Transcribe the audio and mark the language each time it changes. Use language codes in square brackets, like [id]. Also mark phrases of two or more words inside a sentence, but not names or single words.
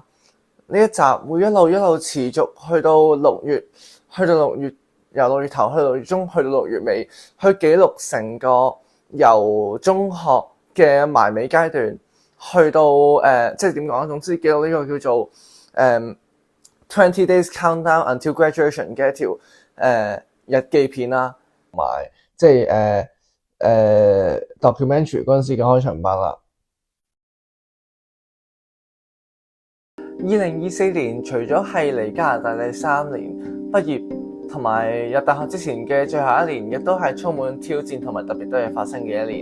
[yue] 呢一集會一路持續去到6月，由6月頭去到6月中，去到6月尾，去記錄成個由中學嘅埋尾階段，去到即係點講？總之記錄呢個叫做 [en] 20 days countdown until graduation [yue] 嘅一條日記片啦，同埋即係documentary 嗰陣時嘅開場白啦。2024年除咗係嚟加拿大第3年畢業同埋入大學之前嘅最後一年，亦都係充滿挑戰同埋特別多嘢發生嘅一年。